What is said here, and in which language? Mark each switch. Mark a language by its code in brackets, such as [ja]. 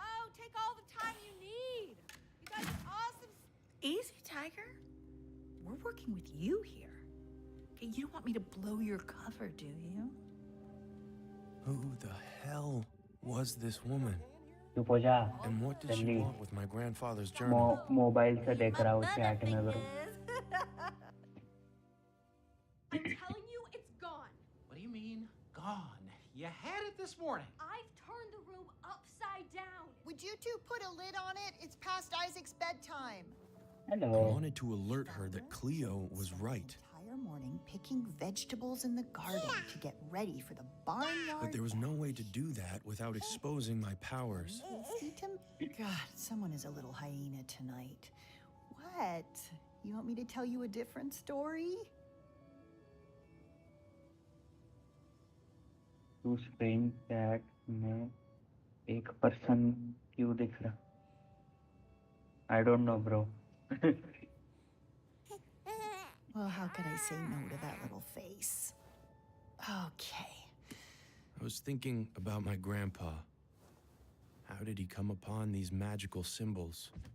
[en] Oh, take all the time you need. You guys are awesome. Easy, Tiger. We're working with you here. Okay, you don't want me to blow your cover, do you? Who the hell was this woman? [hi] चुप हो जा. [en] And what did she [hi] जल्दी. [en] want with my grandfather's journal? [hi] Mobile से देख रहा हूँ chat में bro. [en] I'm telling you, it's gone. What do you mean, gone? You had it this morning. I've turned the room upside down. Would you two put a lid on it? It's past Isaac's bedtime. I Hello. wanted to alert her that Cleo was right. Entire morning picking vegetables in the garden to get ready for the barnyard. But there was no way to do that without exposing my powers. God, someone is a little hyena tonight. What? You want me to tell you a different story? [hi] तू screen chat में एक person क्यों दिख रहा? [en] I don't know, bro. Well, how could I say no to that little face? Okay. I was thinking about my grandpa. How did he come upon these magical symbols?